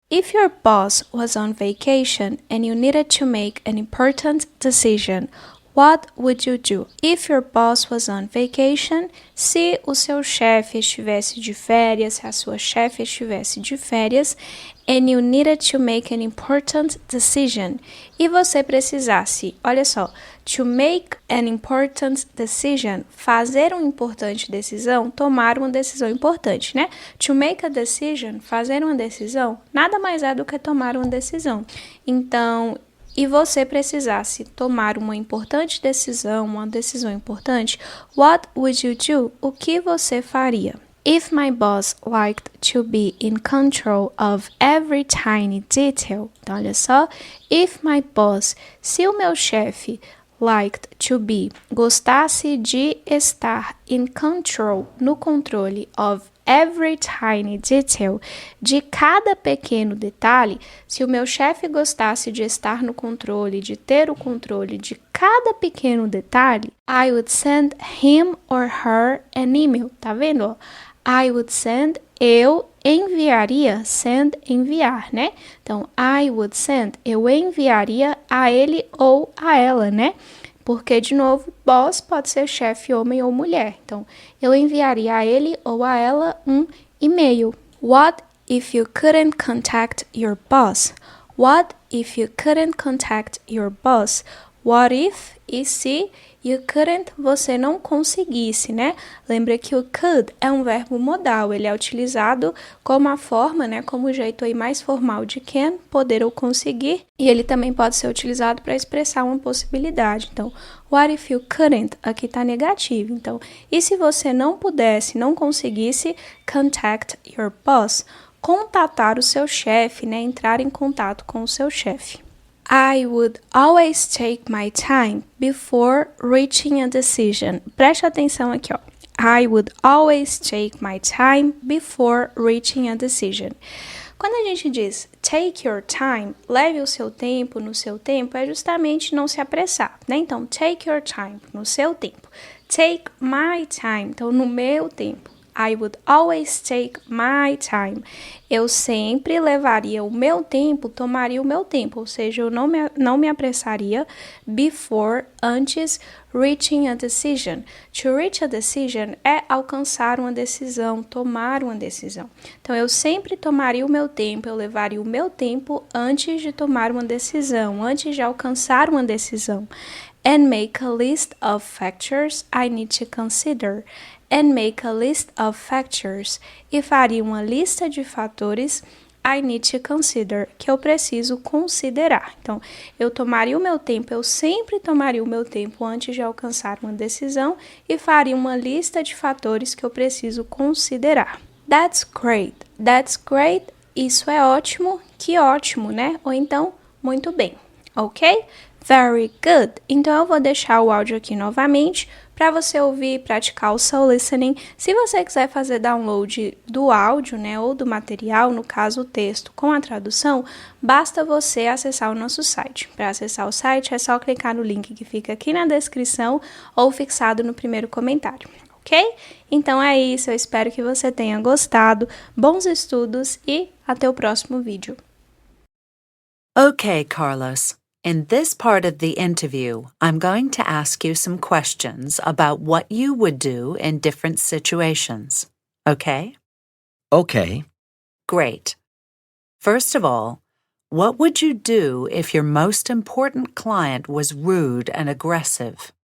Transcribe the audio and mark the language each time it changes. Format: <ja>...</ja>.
<en>If your boss was on vacation and you needed to make an important decision, what would you do? If your boss was on vacation,</en> <pt>se o seu chefe estivesse de férias, se a sua chefe estivesse de férias,</pt> <en>and you needed to make an important decision,</en> <pt>e você precisasse, olha só,</pt> <en>to make an important decision,</en> <pt>fazer uma importante decisão, tomar uma decisão importante, né?</pt> <en>To make a decision,</en> <pt>fazer uma decisão, nada mais é do que tomar uma decisão. Então, e você precisasse tomar uma importante decisão, uma decisão importante,</pt> <en>what would you do?</en> <pt>O que você faria?</pt> <en>If my boss liked to be in control of every tiny detail.</en> <pt>Então, olha só.</pt> <en>If my boss,</en> <pt>se o meu chefe</pt> <en>liked to be,</en> <pt>gostasse de estar</pt> <en>in control,</en> <pt>no controle</pt> <en>of every tiny detail,</en> <pt>de cada pequeno detalhe, se o meu chefe gostasse de estar no controle, de ter o controle de cada pequeno detalhe,</pt> <en>I would send him or her an email.</en> <pt>Tá vendo?</pt> <en>I would send,</en> <pt>eu enviaria,</pt> <en>send,</en> <pt>enviar, né? Então,</pt> <en>I would send,</en> <pt>eu enviaria a ele ou a ela, né? Porque, de novo, boss pode ser chefe, homem ou mulher. Então, eu enviaria a ele ou a ela um e-mail.</pt> <en>What if you couldn't contact your boss? What if you couldn't contact your boss? What if,</en> <pt>e se,</pt> <en>you couldn't,</en> <pt>você não conseguisse, né? Lembra que o could é um verbo modal, ele é utilizado como a forma, né? Como o jeito aí mais formal de can, poder ou conseguir, e ele também pode ser utilizado para expressar uma possibilidade.</pt> <en>Então, what if you couldn't?</en> <pt>Aqui está negativo. Então, e se você não pudesse, não conseguisse,</pt> <en>contact your boss,</en> <pt>contatar o seu chefe, né? Entrar em contato com o seu chefe.</pt> <en>I would always take my time before reaching a decision.</en> <pt>Preste atenção aqui, ó.</pt> <en>I would always take my time before reaching a decision.</en> <pt>Quando a gente diz</pt> <en>take your time,</en> <pt>leve o seu tempo, no seu tempo, é justamente não se apressar, né? Então,</pt> <en>take your time,</en> <pt>no seu tempo.</pt> <en>Take my time,</en> <pt>então no meu tempo.</pt> <en>I would always take my time.</en> <pt>Eu sempre levaria o meu tempo, tomaria o meu tempo, ou seja, eu não me apressaria</pt> <en>before,</en> <pt>antes,</pt> <en>reaching a decision. To reach a decision</en> <pt>é alcançar uma decisão, tomar uma decisão. Então, eu sempre tomaria o meu tempo, eu levaria o meu tempo antes de tomar uma decisão, antes de alcançar uma decisão.</pt> <en>And make a list of factors I need to consider. And make a list of factors.</en> <pt>E faria uma lista de fatores</pt> <en>I need to consider,</en> <pt>que eu preciso considerar. Então, eu tomaria o meu tempo, eu sempre tomaria o meu tempo antes de alcançar uma decisão e faria uma lista de fatores que eu preciso considerar.</pt> <en>That's great. That's great.</en> <pt>Isso é ótimo. Que ótimo, né? Ou então, muito bem. Ok?</pt> <en>Very good.</en> <pt>Então, eu vou deixar o áudio aqui novamente para você ouvir e praticar o soul listening. Se você quiser fazer download do áudio, né, ou do material, no caso o texto com a tradução, basta você acessar o nosso site. Para acessar o site é só clicar no link que fica aqui na descrição ou fixado no primeiro comentário, ok? Então é isso, eu espero que você tenha gostado. Bons estudos e até o próximo vídeo.</pt> <en>Okay, Carlos. In this part of the interview, I'm going to ask you some questions about what you would do in different situations. Okay? Okay. Great. First of all, what would you do if your most important client was rude and aggressive?</en>